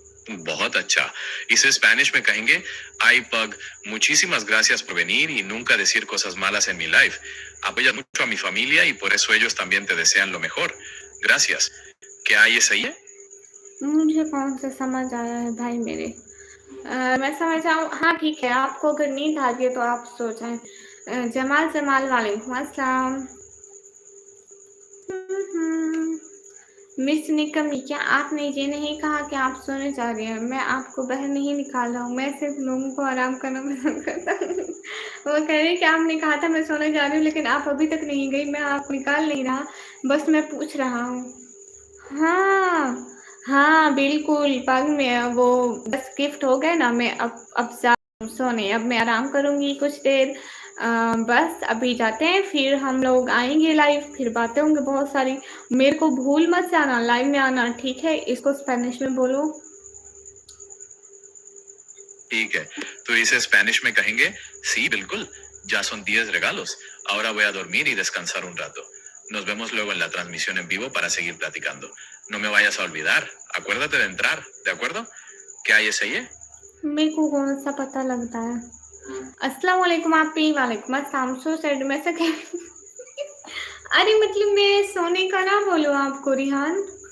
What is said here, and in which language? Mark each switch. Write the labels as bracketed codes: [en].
[hi] बहुत अच्छा, इसे स्पेनिश में कहेंगे आई पग, [es] muchísimas gracias por venir y nunca decir cosas malas en mi life. Apoyas mucho a mi familia y por eso ellos también te desean lo mejor. Gracias. [hi] क्या ये सही है? मुझे कौन सा समझ आया है भाई मेरे। मैं समझ आऊँ, हाँ ठीक है, आपको अगर नींद आ गई तो आप सो जाएं। जमाल जमाल वालेकुम अस्सलाम। मिस निकमी, क्या आपने ये नहीं कहा कि आप सोने जा रहे हैं? मैं आपको बाहर नहीं निकाल रहा हूँ, मैं सिर्फ लोगों को आराम करना पसंद करता हूँ। वो कह रही कि आपने कहा था मैं सोने जा रही हूँ, लेकिन आप अभी तक नहीं गई, मैं आपको निकाल नहीं रहा, बस मैं पूछ रहा हूँ। हाँ हाँ बिल्कुल, पग में वो बस गिफ्ट हो गए ना, मैं अब जा रही हूँ सोने, अब मैं आराम करूँगी कुछ देर। बस अभी जाते हैं, फिर हम लोग आएंगे लाइव, फिर बातें होंगी बहुत सारी। मेरे को भूल मत जाना लाइव में आना, ठीक है? इसको स्पेनिश में बोलो। ठीक है, तो इसे स्पेनिश में कहेंगे sí, बिल्कुल. [es] Ya son 10 regalos. Ahora voy a dormir y descansar un rato. Nos vemos luego en la transmisión en vivo para seguir platicando. No me vayas a olvidar. Acuérdate de entrar, ¿de acuerdo? [hi] क्या ये सही है? मेरे को कौन सा पता लगता है। अस्सलाम वालेकुम आपी, वालेकुम अस्सलाम। सो सैड, मैं से अरे मतलब मैं सोने का ना बोलो आपको रिहान।